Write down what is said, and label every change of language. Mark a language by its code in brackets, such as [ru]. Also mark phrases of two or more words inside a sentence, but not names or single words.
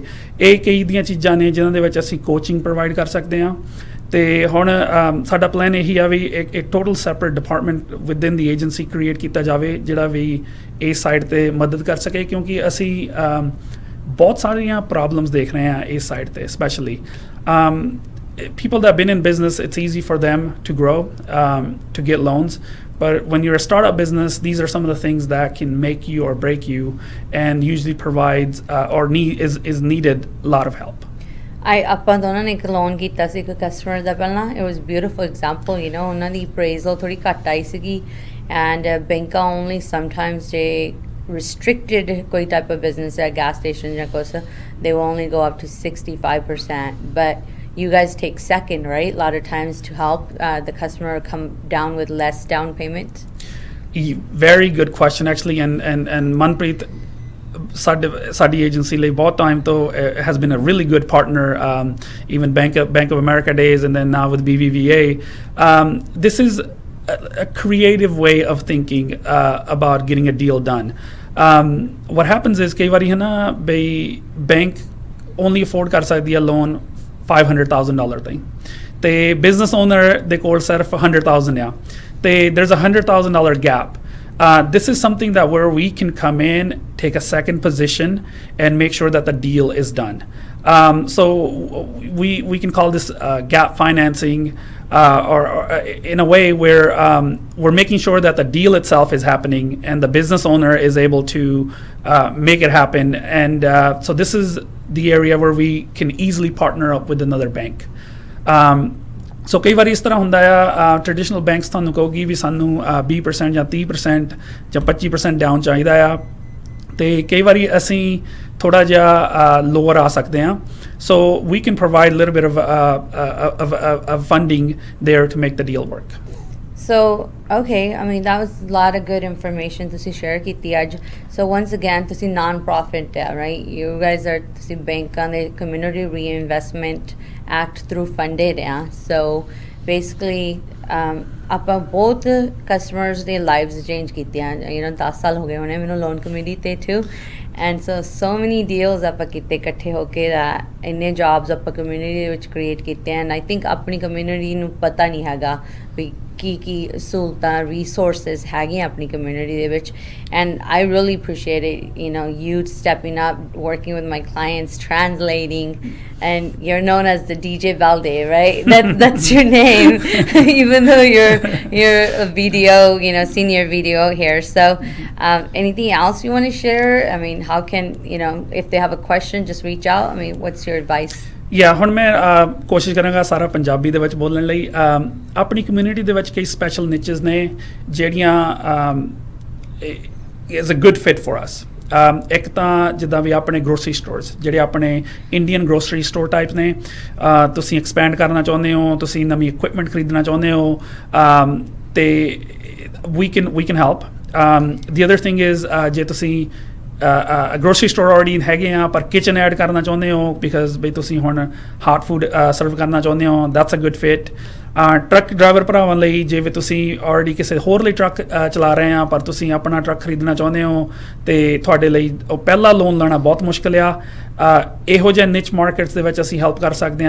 [pa] ਇਹ ਕਈ ਦੀਆਂ ਚੀਜ਼ਾਂ ਨੇ ਜਿਨ੍ਹਾਂ ਦੇ ਵਿੱਚ ਅਸੀਂ ਕੋਚਿੰਗ ਪ੍ਰੋਵਾਈਡ ਕਰ ਸਕਦੇ ਹਾਂ। ਤੇ ਹੁਣ ਸਾਡਾ ਪਲਾਨ ਇਹੀ ਆ ਵੀ ਇੱਕ [en] total separate department within the agency [pa] ਕ੍ਰੀਏਟ ਕੀਤਾ ਜਾਵੇ, ਜਿਹੜਾ ਵੀ ਇਸ ਸਾਈਡ 'ਤੇ ਮਦਦ ਕਰ ਸਕੇ, ਕਿਉਂਕਿ ਅਸੀਂ ਬਹੁਤ ਸਾਰੀਆਂ ਪ੍ਰੋਬਲਮਸ ਦੇਖ ਰਹੇ ਹਾਂ ਇਸ ਸਾਈਡ 'ਤੇ। [en] ਸਪੈਸ਼ਲੀ people that have been in business, it's easy for them to grow, to get loans. But when you're a startup business, these are some of the things that can make you or break you, and usually provides is needed a lot of help. [pa] ਆਪਾਂ ਦੋਨਾਂ ਨੇ ਇੱਕ ਲੋਨ ਕੀਤਾ ਸੀ ਇੱਕ ਕਸਟਮਰ ਦਾ ਪਹਿਲਾਂ, [en] it was beautiful example, [pa] ਉਹਨਾਂ ਦੀ appraisal ਥੋੜੀ ਘੱਟ ਆਈ ਸੀਗੀ, [en] and banks only sometimes they restricted koi type of business at gas station ਜਾਂ ਕੁਛ, they will only go up to 65%, but you guys take second, right? A lot of times to help the customer come down with less down payment. Very good question actually, and Manpreet, [pa] ਸਾਡੀ ਏਜੰਸੀ ਲਈ ਬਹੁਤ ਟਾਈਮ ਤੋਂ [en] has been a really good partner, even Bank of America days and then now with BBVA. This is a creative way of thinking about getting a deal done. What happens is [pa] ਕਈ ਵਾਰੀ ਹੈ ਨਾ ਬਈ ਬੈਂਕ [en] only afford [pa] ਕਰ ਸਕਦੀ ਹੈ ਲੋਨ $500,000 ਤਾਈਂ, ਤੇ ਬਿਜ਼ਨਸ ਓਨਰ ਦੇ ਕੋਲ ਸਿਰਫ 100,000 ਆ, ਤੇ [en] there's $100,000 gap. This is something that where we can come in, take a second position, and make sure that the deal is done. So we can call this gap financing, or in a way where we're making sure that the deal itself is happening and the business owner is able to make it happen. And so this is the area where we can easily partner up with another bank. [pa] ਸੋ ਕਈ ਵਾਰੀ ਇਸ ਤਰ੍ਹਾਂ ਹੁੰਦਾ ਆ, ਟ੍ਰੈਡੀਸ਼ਨਲ ਬੈਂਕਸ ਤੁਹਾਨੂੰ ਕਹੂਗੀ ਵੀ ਸਾਨੂੰ 20% ਜਾਂ 30% ਜਾਂ 25% ਡਾਊਨ ਚਾਹੀਦਾ ਆ, ਤੇ ਕਈ ਵਾਰੀ ਅਸੀਂ ਥੋੜ੍ਹਾ ਜਿਹਾ ਲੋਅਰ ਆ ਸਕਦੇ ਹਾਂ. [en] So we can provide little bit of funding there to make the deal work. So, okay, I mean, that was a lot of good information to share [pa] ਕੀਤੀ ਅੱਜ. [en] So once again, to non-profit, right? You guys are to bank on the Community Reinvestment Act through funded, yeah. So basically, [pa] ਆਪਾਂ ਬਹੁਤ customers ਦੇ [en] lives change [pa] ਕੀਤੀਆਂ, 10 ਸਾਲ ਹੋ ਗਏ ਹੋਣੇ ਮੈਨੂੰ [en] loan committee [pa] ਤੇ [en] too, and so many deals [pa] ਆਪਾਂ ਕੀਤੇ ਇਕੱਠੇ ਹੋ ਕੇ, ਇੰਨੇ jobs ਆਪਾਂ community ਦੇ ਵਿੱਚ create ਕੀਤੇ, [en] and I think [pa] ਆਪਣੀ community ਨੂੰ ਪਤਾ ਨਹੀਂ ਹੈਗਾ ਵੀ ਕੀ ਸਹੂਲਤਾਂ resources ਹੈਗੀਆਂ ਆਪਣੀ community ਦੇ ਵਿੱਚ, [en] and I really appreciate it, you stepping up, working with my clients, translating, and you're known as the DJ Baldev, right? That's your name, even though you're a video, senior video here. So anything else you want to share? I mean, how can, if they have a question, just reach out. I mean, what's your advice? [pa] ਹੁਣ ਮੈਂ ਕੋਸ਼ਿਸ਼ ਕਰਾਂਗਾ ਸਾਰਾ ਪੰਜਾਬੀ ਦੇ ਵਿੱਚ ਬੋਲਣ ਲਈ. ਆਪਣੀ ਕਮਿਊਨਿਟੀ ਦੇ ਵਿੱਚ ਕਈ [en] special niches [pa] ਨੇ ਜਿਹੜੀਆਂ [en] is a good fit for us. [pa] ਇੱਕ ਤਾਂ ਜਿੱਦਾਂ ਵੀ ਆਪਣੇ [en] grocery stores, [pa] ਜਿਹੜੇ ਆਪਣੇ [en] Indian grocery store type [pa] ਨੇ, ਤੁਸੀਂ ਐਕਸਪੈਂਡ ਕਰਨਾ ਚਾਹੁੰਦੇ ਹੋ, ਤੁਸੀਂ ਨਵੀਂ ਇਕੁਇਪਮੈਂਟ ਖਰੀਦਣਾ ਚਾਹੁੰਦੇ ਹੋ, ਤੇ [en] we can help. The other thing is [pa] ਜੇ ਤੁਸੀਂ [en] grocery store [pa] ਆਲਰੇਡੀ ਹੈਗੇ ਆ ਪਰ [en] kitchen add [pa] ਕਰਨਾ ਚਾਹੁੰਦੇ ਹੋ, ਬਿਕਾਜ਼ ਬਈ ਤੁਸੀਂ ਹੁਣ [en] hot food serve [pa] ਕਰਨਾ ਚਾਹੁੰਦੇ ਹੋ, [en] that's a good fit. truck driver [pa] ਭਰਾਵਾਂ ਲਈ, ਜਿਵੇਂ ਤੁਸੀਂ ਆਲਰੇਡੀ ਕਿਸੇ ਹੋਰ ਲਈ ਟਰੱਕ ਚਲਾ ਰਹੇ ਆ ਪਰ ਤੁਸੀਂ ਆਪਣਾ ਟਰੱਕ ਖਰੀਦਣਾ ਚਾਹੁੰਦੇ ਹੋ, ਤੇ ਤੁਹਾਡੇ ਲਈ ਉਹ ਪਹਿਲਾ ਲੋਨ ਲੈਣਾ ਬਹੁਤ ਮੁਸ਼ਕਿਲ ਆ, ਇਹੋ ਜਿਹੇ [en] niche markets [pa] ਦੇ ਵਿੱਚ ਅਸੀਂ ਹੈਲਪ ਕਰ ਸਕਦੇ ਹਾਂ.